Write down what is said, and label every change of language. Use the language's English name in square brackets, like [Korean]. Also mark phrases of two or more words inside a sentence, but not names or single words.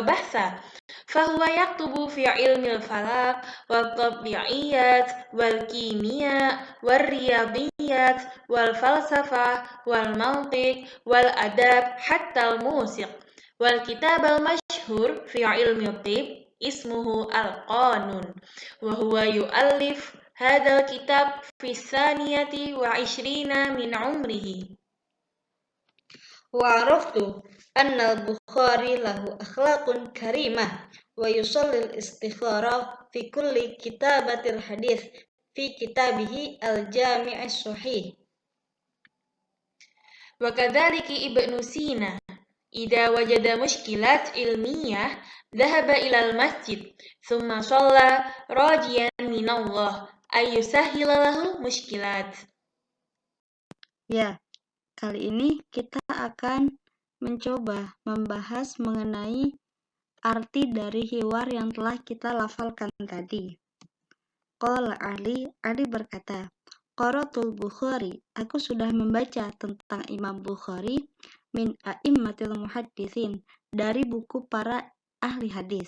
[Arabic] بحثا فهو يكتب في علم الفلك والطبيعيات والكيمياء والرياضيات والفلسفة والمنطق والأدب حتى الموسيقى والكتاب المشهور في علم الطب اسمه القانون وهو يؤلف هذا الكتاب في الثانية والعشرين من عمره. وعرفت أن البخاري له أخلاق كريمة ويصلي الاستخارة في كل كتابة الحديث في كتابه الجامع الصحيح. وكذلك ابن سينا إذا وجد مشكلة علمية ذهب إلى المسجد ثم صلى راجيا من الله أن يسهل له المشكلة. [Indonesian] Ya, kali ini kita akan mencoba membahas mengenai arti dari hiwar yang telah kita lafalkan tadi. [Arabic] قال علي [Indonesian] berkata, [Arabic] قرأت البخاري, [Indonesian] aku sudah membaca tentang Imam Bukhari [Arabic] من أئمة المحدثين, [Indonesian] dari buku para ahli hadis.